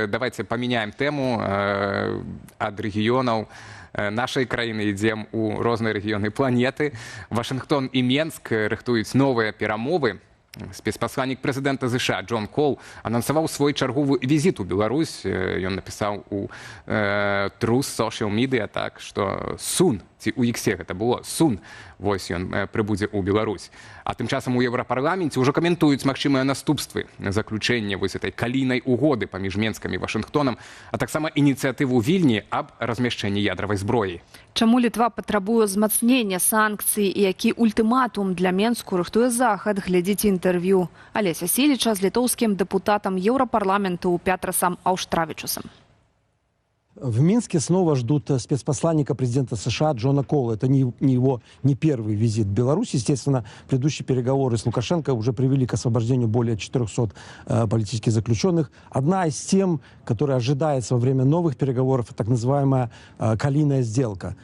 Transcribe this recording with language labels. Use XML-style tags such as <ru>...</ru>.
<be>Давайте памяняем тэму ад рэгіёнаў нашай краіны, ідзем у розныя рэгіёны планеты. Вашынгтон і Менск рыхтуюць новыя перамовы. Спецпасланнік прэзідэнта США Джон Кол анансаваў свой чарговы візіт у Беларусь. Ён напісаў у Truth Social Media, так, што soon, ці у Іксе гэта было, soon, вось ён прыбудзе ў Беларусь. А тым часам у Еўрапарламенце ўжо каментуюць магчымыя наступствы заключэння вось этой калійнай угоды паміж Менскам і Вашынгтонам, а таксама ініцыятыву Вільні аб размяшчэнні ядравай зброі. Чаму Літва патрабуе ўзмацнення санкцый і які ультыматум для Менску рыхтуе Захад, глядзіце інтэрв'ю Алеся Сіліча з літоўскім дэпутатам Еўрапарламенту Пятрасам Аўштравічусам.</be> <ru>В Минске снова ждут спецпосланника президента США Джона Кола. Это не первый визит в Беларусь. Естественно, предыдущие переговоры с Лукашенко уже привели к освобождению более 400 политических заключенных. Одна из тем, которая ожидается во время новых переговоров, так называемая «калийная сделка».</ru>